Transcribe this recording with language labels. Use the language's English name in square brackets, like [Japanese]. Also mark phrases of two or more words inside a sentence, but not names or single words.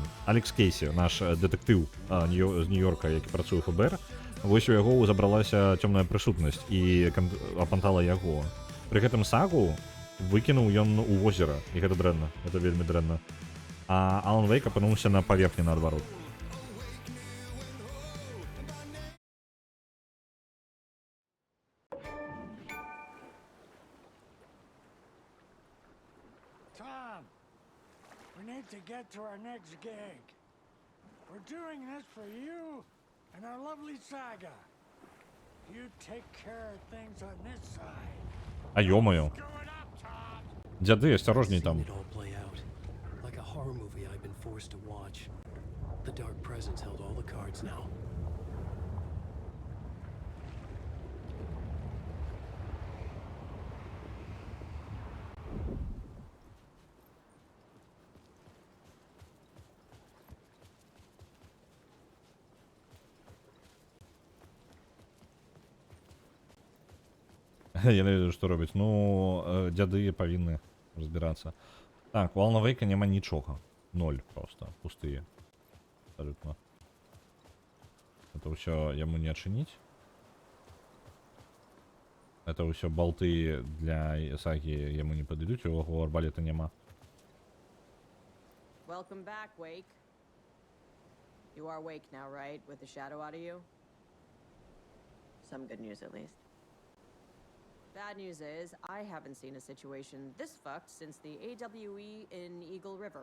[Belarusian] Алекс Кейсі, наш дэтэктыў з Нью-Йорка, які працуе ў ФБР, вось у яго забралася цёмная прысутнасць і апантала яго. Пры гэтым Сагу выкінуў ён у возера, і гэта дрэнна, гэта вельмі дрэнна. А Алан Вейк апынуўся на паверхні наадварот. [English] Tom, we need to get to our next gig. We're doing this for you and our lovely Saga. You take care of things on this side. [Belarusian] А ё-моё. Дзяды, асцярожней там. [English] Seen it all play out. Like a horror movie I've been forced to watch. The Dark Presence held all the cards now. [Belarusian] Я не ведаю, што робіць. Ну, дзяды павінны разбірацца. Так, у Алана Вейка няма нічога. [Russian] 0 просто. Пустые. Абсолютно. [Belarusian] Это ўсё яму не адчыніць. Это ўсё балты для Сагі яму не падыдуць, у яго арбалета няма. [English] Welcome back, Wake. You are Wake now, right? With the shadow out of you? Some good news, at least. Bad news is, I haven't seen a situation this fucked since the AWE in Eagle River.